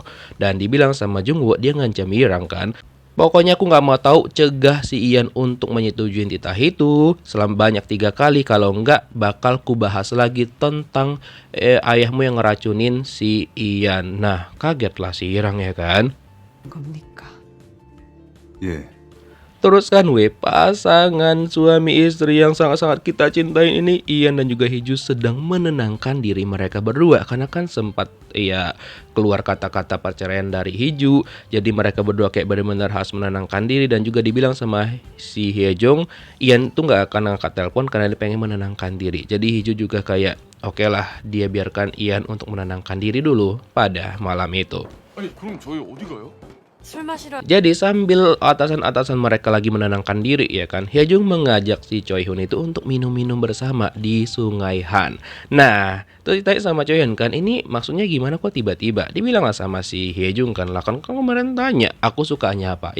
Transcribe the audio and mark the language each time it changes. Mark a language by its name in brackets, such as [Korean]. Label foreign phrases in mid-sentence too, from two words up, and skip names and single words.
[Indonesian] Dan dibilang sama Jungwoo, dia ngancam Irang kan, pokoknya aku nggak mau tahu, cegah si Ian untuk menyetujui titah itu selama banyak 3 kali. Kalau nggak bakal ku bahas lagi tentang ayahmu yang ngeracunin si Ian. Nah, kagetlah si Irang ya kan. [Korean] 겁니까? 예. [Indonesian] Terus kan pasangan suami istri yang sangat-sangat kita cintai ini, Ian dan juga Heju sedang menenangkan diri mereka berdua. Karena kan sempat ya keluar kata-kata perceraian dari Heju. Jadi mereka berdua kayak benar-benar harus menenangkan diri. Dan juga dibilang sama si Hyejong, Ian tuh gak akan angkat telepon karena dia pengen menenangkan diri. Jadi Heju juga kayak oke lah, dia biarkan Ian untuk menenangkan diri dulu pada malam itu. [Korean] 아니 그럼 저희 어디 가요? 술 마시러 [Indonesian] Jadi sambil atasan-atasan mereka lagi menenangkan diri ya kan, Hyejung mengajak si Choi Hun itu untuk minum-minum bersama di Sungai Han. Nah, terus ditanya sama Choi Hun kan, ini maksudnya gimana kok tiba-tiba? Dibilang lah sama si Hyejung kan, lah kan kemarin tanya, aku sukanya apa?